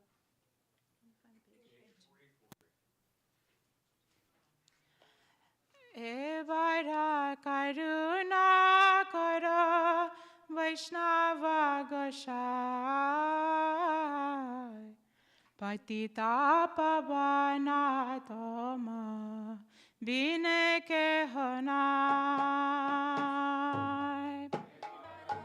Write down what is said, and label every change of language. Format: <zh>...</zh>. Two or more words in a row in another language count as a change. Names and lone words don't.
<en>Let me find page.</en> <bn>এ বার করুণা করো বৈষ্ণব গোসাই পতিত পাবন তোমা বিনে কে হোনাই</bn>